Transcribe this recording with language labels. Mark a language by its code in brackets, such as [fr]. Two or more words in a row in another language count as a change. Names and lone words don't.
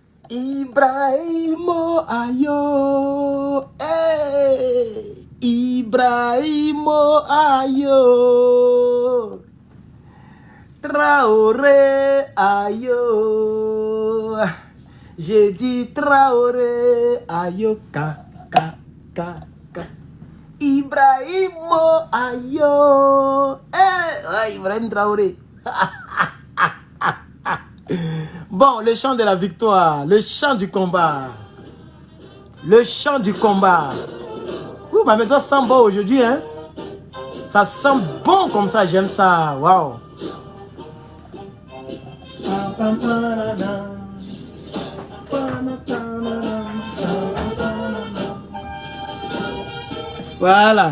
[fr] Ibrahimo ayo, hey, Ibrahimo ayo, Traoré ayo, j'ai dit Traoré ayo, ka. Ibrahimo ayo, hey, Ibrahim Traoré. Bon, le chant de la victoire, le chant du combat. Le chant du combat. Ouh, ma maison sent bon aujourd'hui, hein. Ça sent bon comme ça, j'aime ça. Waouh. Voilà.